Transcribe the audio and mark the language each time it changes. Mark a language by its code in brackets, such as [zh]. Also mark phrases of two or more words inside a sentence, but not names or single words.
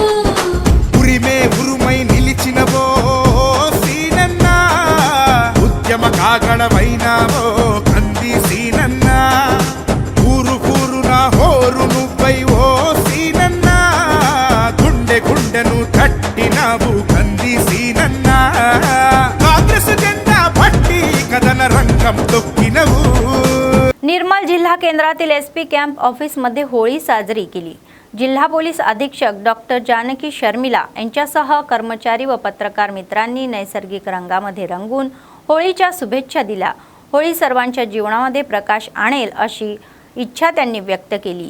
[te] ఉరిమే ఉరుమై నిలిచినవో సీనన్న ఉద్యమ కాగడమైనావో కంది సీనన్న ఊరు ఊరున హోరు నువ్వై ఓ సీనన్న గుండె గుండెను తట్టినావు కంది సీనన్న కాంగ్రెస్ జెండా పట్టి కదన రంగం తొక్కినవు. [mr] निर्मल जिल्हा केंद्रातील [en] SP camp officeमध्ये [mr] होळी साजरी केली. जिल्हा पोलीस अधीक्षक डॉक्टर जानकी शर्मिला यांच्यासह कर्मचारी व पत्रकार मित्रांनी नैसर्गिक रंगामध्ये रंगून होळीच्या शुभेच्छा दिल्या. होळी सर्वांच्या जीवनामध्ये प्रकाश आणेल अशी इच्छा त्यांनी व्यक्त केली.